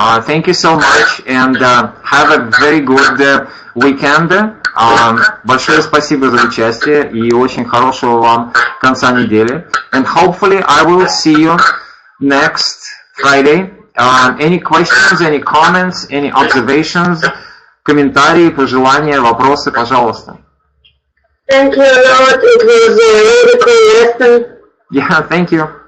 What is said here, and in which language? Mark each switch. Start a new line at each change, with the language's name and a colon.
English: Thank you so much and have a very good weekend.
Russian: Большое спасибо за участие и очень хорошего вам конца недели.
English: And hopefully I will see you next Friday. Any questions, any comments, any observations,
Russian: комментарии, пожелания, вопросы, пожалуйста.
English: Thank you a lot. It was a really cool lesson. Yeah, thank you.